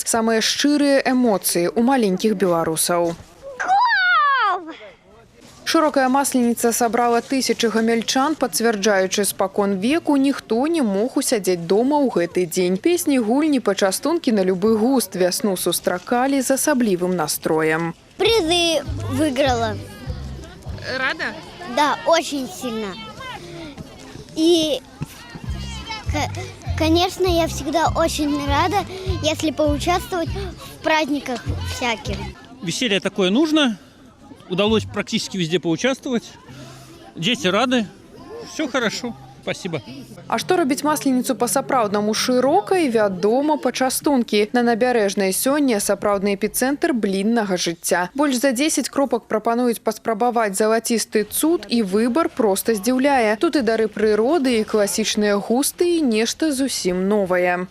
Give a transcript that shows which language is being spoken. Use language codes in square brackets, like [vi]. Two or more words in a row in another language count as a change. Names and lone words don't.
[be] Самыя шчырыя эмоцыі ў маленькіх беларусаў. Шырокая масленіца сабрала тысячы гамяльчан, пацвярджаючы спакон веку, ніхто не мог усядзець дома ў гэты дзень. Песні, гульні, пачастункі на любы густ вясну сустракалі з асаблівым настроем. [ru] Призы выиграла. Рада? Да, очень сильно. И, конечно, я всегда очень рада, если поучаствовать в праздниках всяких. Веселье такое нужно. Удалось практически везде поучаствовать. Дети рады. Все хорошо. Спасибо. [be] А што робіць масленіцу па-сапраўднаму шырокай? Вядома, пачастункі. На набярэжнай сёння сапраўдны эпіцэнтр бліннага жыцця. Больш за 10 кропак прапануюць паспрабаваць залацісты цуд, і выбар проста здзіўляе. Тут і дары прыроды, і класічныя густы, і нешта зусім новае.